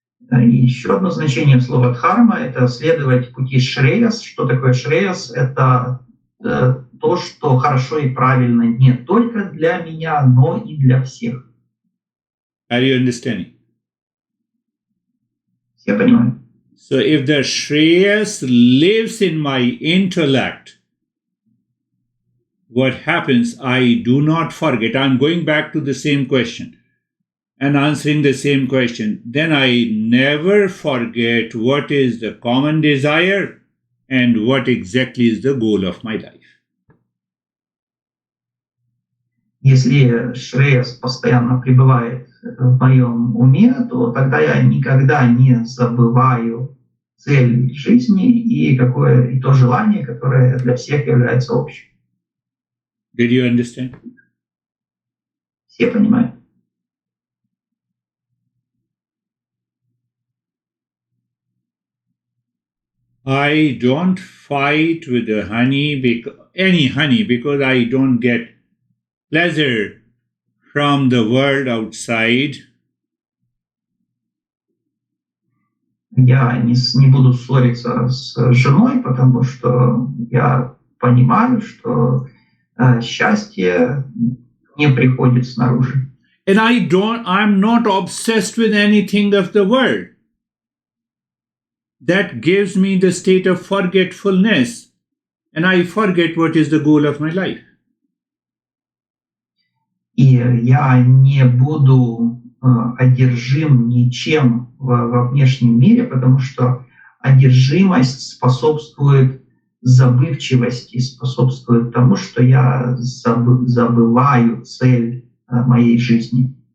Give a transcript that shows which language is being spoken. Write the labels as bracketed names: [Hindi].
[Russian] И еще одно значение слова дхарма — это следовать пути Шреяс. Что такое Шреяс? Это то, что хорошо и правильно не только для меня, но и для всех. [English] Are you understanding? [Russian] Все понимают? [English] So if the Shreyas lives in my intellect, what happens? I do not forget. I'm going back to the same question and answering the same question. Then I never forget what is the common desire and what exactly is the goal of my life. [Russian] Если Шреяс постоянно пребывает в моем уме, то тогда я никогда не забываю цель жизни и то желание, которое для всех является общим. [English] Did you understand? [Russian] Все понимают? [English] I don't fight with the any honey because I don't get pleasure from the world outside. [Russian] Я не буду ссориться с женой, потому что я понимаю, что счастье не приходит снаружи. [English] And I'm not obsessed with anything of the world. That gives me the state of forgetfulness, and I forget what is the goal of my life. [Russian] И я не буду одержим ничем во внешнем мире, потому что одержимость способствует забывчивости, способствует тому, что я забываю цель моей жизни.